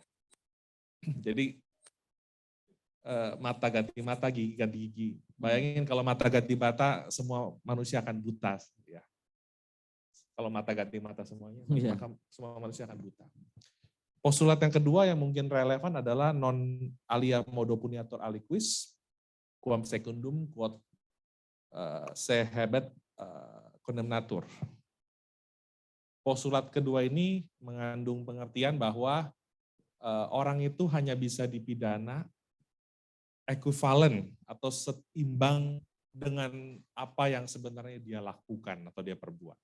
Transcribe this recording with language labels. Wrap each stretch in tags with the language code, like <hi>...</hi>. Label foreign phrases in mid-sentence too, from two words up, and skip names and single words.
<id>Jadi mata ganti mata, gigi ganti gigi. Bayangin kalau mata ganti mata, semua manusia akan buta. Ya. Kalau mata ganti mata semuanya, maka semua manusia akan buta. Postulat yang kedua yang mungkin relevan adalah</id> <la>non alia modo puniator aliquis, quam secundum quod se habet condemnatur.</la> <id>Postulat kedua ini mengandung pengertian bahwa orang itu hanya bisa dipidana ekuivalen atau seimbang dengan apa yang sebenarnya dia lakukan atau dia perbuat.</id>